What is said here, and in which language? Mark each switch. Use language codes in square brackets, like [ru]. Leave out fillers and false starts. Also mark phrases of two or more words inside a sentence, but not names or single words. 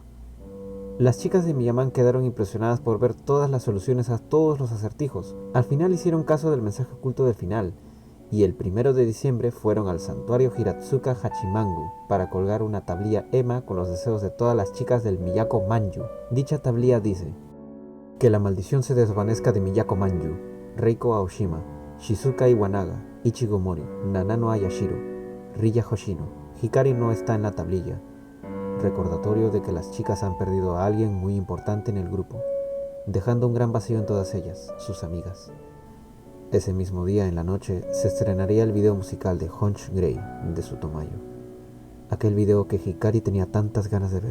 [es] Las chicas de Miyaman quedaron impresionadas por ver todas las soluciones a todos los acertijos. Al final hicieron caso del mensaje oculto del final, y el 1 de diciembre fueron al santuario Hiratsuka Hachimangu para colgar una tablilla EMA con los deseos de todas las chicas del Miyako Manju. Dicha tablilla dice: que la maldición se desvanezca de Miyako Manju, Reiko Aoshima, Shizuka Iwanaga, Ichigo Mori, Nanano Ayashiro, Riya Hoshino. Hikari no está en la tablilla. Recordatorio de que las chicas han perdido a alguien muy importante en el grupo, dejando un gran vacío en todas ellas, sus amigas. Ese mismo día, en la noche, se estrenaría el video musical de Hunch Grey de Tsutomayo, aquel video que Hikari tenía tantas ganas de ver.